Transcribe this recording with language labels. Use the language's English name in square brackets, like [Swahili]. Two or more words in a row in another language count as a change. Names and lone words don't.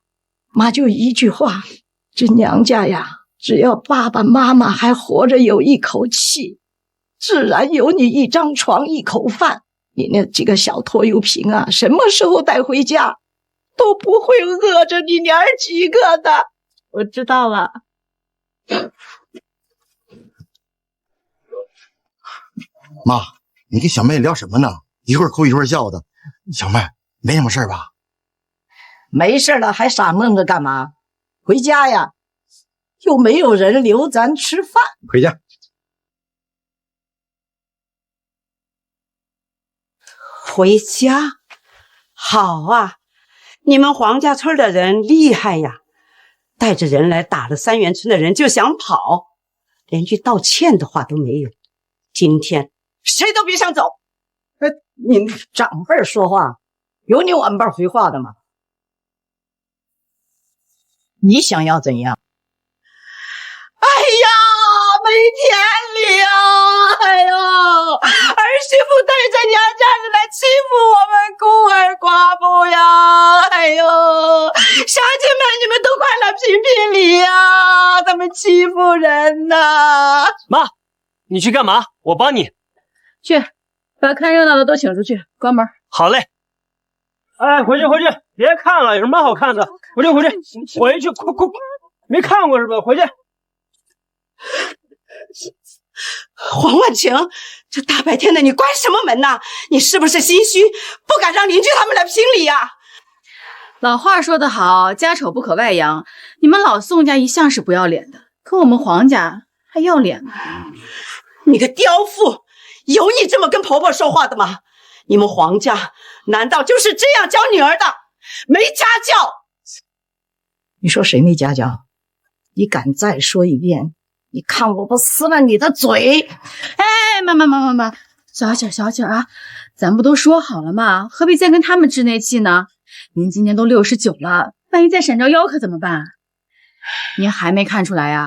[Chinese] 媽就一句話，這娘家呀，只要爸爸媽媽還活着有一口氣，自然有你一張床一口飯。你那幾個小拖油瓶啊，什麼時候帶回家都不會餓着你娘兒幾個的。我知道了。媽，你跟小妹聊什麼呢？一會兒哭一會兒笑的。小妹，沒什麼事吧？沒事了，還傻愣着幹嘛？回家呀，又沒有人留咱吃飯。回家。回家？好啊，你們黄家村的人厲害呀，帶着人來打了3元村的人就想跑，連句道歉的話都沒有。今天誰都別想走。你长輩說話有你晚輩回話的嗎？你想要怎樣？哎呀，没天理啊！哎呦，兒媳婦帶着娘家人來欺負我們孤兒寡婦呀！哎呦，鄉親們，你們都快來評評理呀！他們欺負人吶！媽，你去幹嘛？我幫你。去，把看熱鬧的都請出去，關門。好嘞。哎，回去，別看了，有什麼好看的？回去，快，沒看過是吧？回去。黃婉晴，這大白天的你關什麼門吶？你是不是心虛，不敢讓鄰居他們來評理呀？老話說得好，家醜不可外揚。你們老宋家一向是不要臉的，可我們黃家還要臉呢。你個刁婦，有你這麼跟婆婆說話的嗎？你們黃家難道就是這樣教女兒的？沒家教？你說誰沒家教？你敢再說一遍，你看我不撕了你的嘴！哎，媽，小氣啊！咱不都說好了嗎？何必再跟他們置那氣呢？您今年都69了，萬一再闪着腰可怎麼辦？您還沒看出來啊？